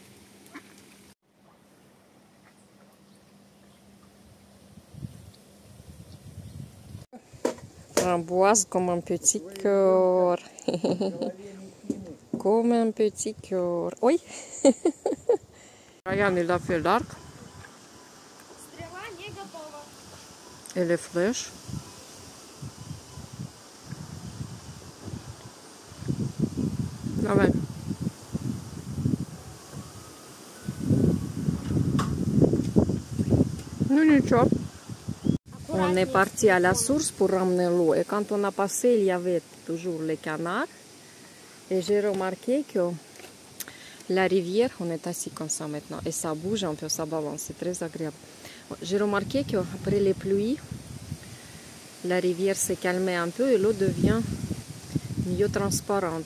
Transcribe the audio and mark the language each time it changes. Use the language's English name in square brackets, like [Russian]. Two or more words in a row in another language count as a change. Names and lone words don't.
[French] Framboise comme un petit cœur. Comme un petit cœur. Oui. Ryan, il a fait l'arc. Et les flèches. [Russian] Давай. Ну ничего. [French] On est parti à la source pour ramener l'eau. Et quand on a passé, il y avait toujours les canards. Et j'ai remarqué que la rivière, on est assis comme ça maintenant, et ça bouge un peu, ça balance, c'est très agréable. J'ai remarqué qu'après les pluies, la rivière s'est calmée un peu et l'eau devient mieux transparente.